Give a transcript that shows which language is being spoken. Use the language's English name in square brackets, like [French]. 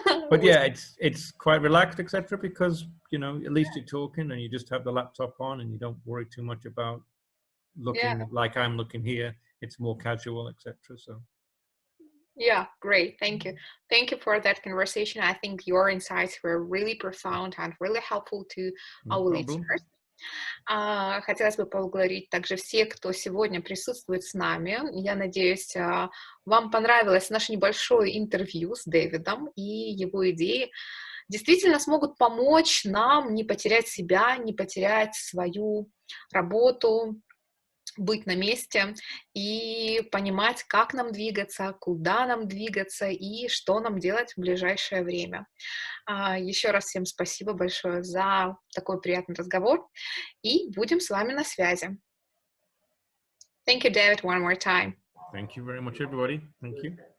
[English] But yeah, it's quite relaxed, etc. Because at least you're talking and you just have the laptop on and you don't worry too much about looking like I'm looking here. It's more casual, etc. So. Yeah, great. Thank you. Thank you for that conversation. I think your insights were really profound and really helpful to our listeners. [Russian] Хотелось бы поблагодарить также всех, кто сегодня присутствует с нами. Я надеюсь, вам понравилось наше небольшое интервью с Дэвидом, и его идеи действительно смогут помочь нам не потерять себя, не потерять свою работу, быть на месте и понимать, как нам двигаться, куда нам двигаться и что нам делать в ближайшее время. Еще раз всем спасибо большое за такой приятный разговор, и будем с вами на связи. [English] Thank you, David, one more time. Thank you very much, everybody. Thank you.